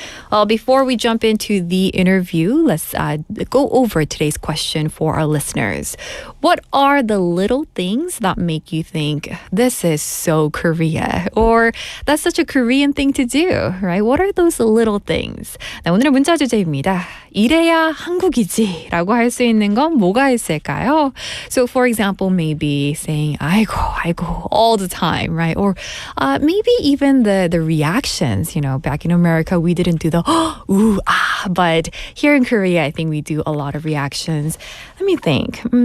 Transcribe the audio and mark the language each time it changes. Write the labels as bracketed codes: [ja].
[en] Well, before we jump into the interview, let's go over today's question for our listeners. What are the little things that make you think, this is so Korea? Or that's such a Korean thing to do, right? What are those little things? [ko] 네, 오늘의 문자 주제입니다. 이래야 한국이지 라고 할 수 있는 건 뭐가 있을까요? [en] So, for example, maybe saying, [ko] 아이고, 아이고, [en] all the time, right? Or maybe even the reactions, back in America, we didn't do the ooh, ah, but here in Korea, I think we do a lot of reactions. Let me think.